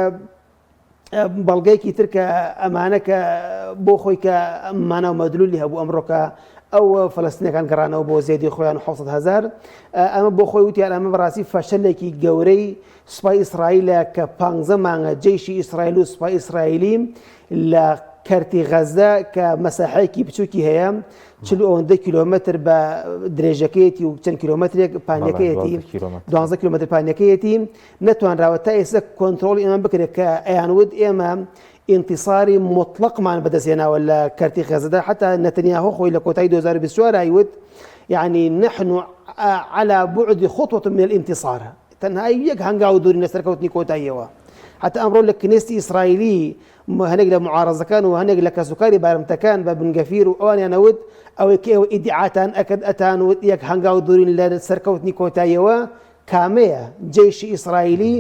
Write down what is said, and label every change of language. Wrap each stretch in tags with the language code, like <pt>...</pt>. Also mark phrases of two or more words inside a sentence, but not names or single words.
<ckb>بەڵگەیەکی تر کە ئەمانە کە بۆ خۆی کە ئەمانە و مەدلولی هەبوو ئەمڕۆکە ئەو فەلەستینەکان گەڕانەوە بۆ زێدی خۆیان 700,000 ئەمە بۆ خۆی وتیان ئەمە بەڕاستی فەشەلێکی گەورەی سوپای ئیسرائیلە کە 15 مانگە جێیشی ئیسرائیل و سوپای ئیسرائیلی لە کەرتی غەزە کە مەساحەیەکی بچووکی هەیە 40 کیلۆمەتر بە درێژەکەیەتی و چەند کیلۆمەترێک پانیەکەیەتی 12 کیلۆمەتر پانیەکەیەتی نەتوانراوە تا ئێستا کۆنتترۆلی ئێمە بکرێت کە ئەیانود ئێمە</ckb> <ar>انتصاری مطلقمان</ar> <ckb>بەدەستێناوە لە کەرتی غەزەدا حتى نتنياهو خۆی لە کۆتایی 2024 ئایوت</ckb> <ar>يعني نحن على بعد خطوة من الانتصار</ar> <ckb>تەنها یەک هەنگاو دووری لەسەرکەوتنی کۆتاییەوە حتى ئەمڕۆ لە کنێستی ئیسرائیلی هەنێک لە معارەزەکان و هەنێک لە کەسوکاری بارمتەکان بە بنگەفیر و ئەوانیانەوت ئەوەی کە ئێوە ئیدعاتان ئەکرد ئەتانوت یەک هەنگاو دوورین لە سەرکەوتنی کۆتاییەوە کامەیە جێیشی ئیسرائیلی</ckb>